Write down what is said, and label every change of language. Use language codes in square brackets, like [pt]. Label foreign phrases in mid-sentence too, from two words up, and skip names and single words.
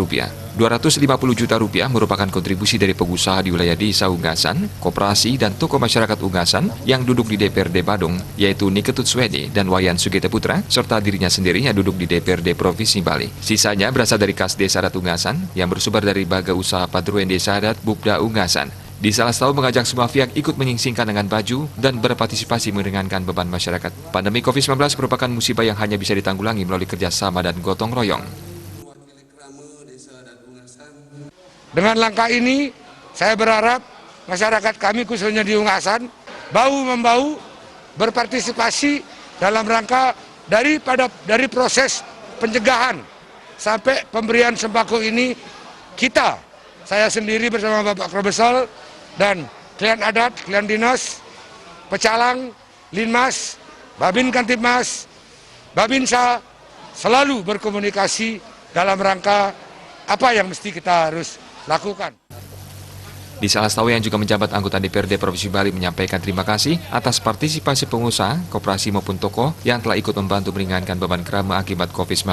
[id] Rp250 juta merupakan kontribusi dari pengusaha di wilayah Desa Ungasan, koperasi, dan tokoh masyarakat Ungasan yang duduk di DPRD Badung, yaitu Niketut Swede dan Wayan Sugete Putra, serta dirinya sendiri yang duduk di DPRD Provinsi Bali. Sisanya berasal dari kas Desa Adat Ungasan yang bersumber dari Baga Usaha Padruan Desa Adat Bupda Ungasan. Disal Astawa mengajak semua pihak ikut menyingsingkan dengan baju dan berpartisipasi meringankan beban masyarakat. Pandemi COVID-19 merupakan musibah yang hanya bisa ditanggulangi melalui kerjasama dan gotong royong. Dengan langkah ini, saya berharap masyarakat kami khususnya di Ungasan bahu-membahu berpartisipasi dalam rangka dari proses pencegahan sampai pemberian sembako ini. Saya sendiri bersama Bapak Krobesol dan klien adat, klien dinas, pecalang, linmas, babin kantipmas, babinsa selalu berkomunikasi dalam rangka apa yang mesti kita harus lakukan. Disal Astawa yang juga menjabat anggota DPRD Provinsi Bali menyampaikan terima kasih atas partisipasi pengusaha, koperasi maupun tokoh yang telah ikut membantu meringankan beban kerama akibat COVID-19.